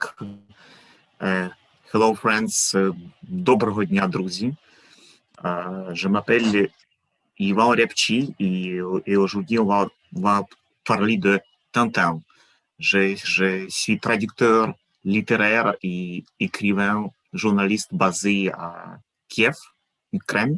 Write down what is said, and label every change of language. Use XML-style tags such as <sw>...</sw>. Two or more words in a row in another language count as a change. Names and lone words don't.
<en>Hello friends,</en> <uk>доброго дня, друзі.</uk> <fr>Je m'appelle Ivan Riabchyi et aujourd'hui on va parler de Tintin. Je suis traducteur littéraire et écrivain, journaliste basé à Kiev, Ukraine.</fr>